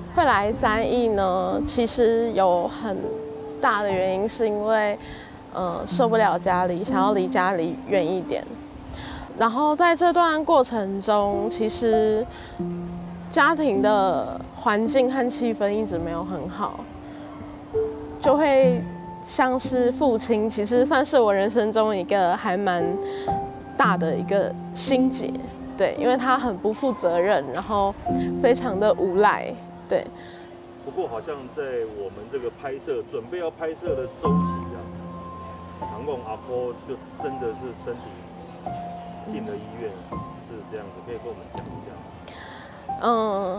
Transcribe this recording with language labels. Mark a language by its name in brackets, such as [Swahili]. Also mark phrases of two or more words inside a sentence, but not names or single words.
[Chinese] 會來三義呢，其實有很大的原因是因為，受不了家裡，想要離家裡遠一點。然後在這段過程中，其實家庭的環境和氣氛一直沒有很好，就會像是父亲，其实算是我人生中一个还蛮大的一个心结。对，因为他很不负责任，然后非常的无赖。对。不过好像在我们这个准备要拍摄的周期啊，唐贡阿婆就真的是身体进了医院，是这样子，可以跟我们讲一下吗？